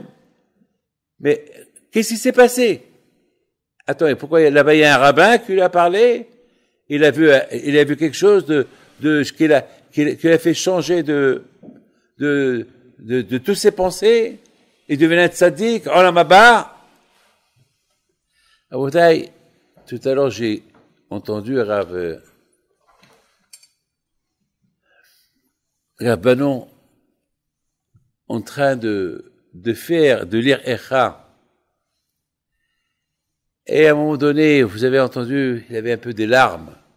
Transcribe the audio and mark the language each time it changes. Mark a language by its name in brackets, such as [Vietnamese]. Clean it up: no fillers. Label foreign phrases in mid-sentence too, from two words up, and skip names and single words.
[French] Mais, qu'est-ce qui s'est passé? Attends, pourquoi là-bas il y a un rabbin qui lui a parlé? Il a vu quelque chose qui l'a fait changer de toutes ses pensées. Il devenait un tzaddik, [Hebrew] עולם הבא. Aboutaï, [French] tout à l'heure j'ai entendu Rav Banon en train de lire Echa. Et à un moment donné, vous avez entendu, il avait un peu des larmes.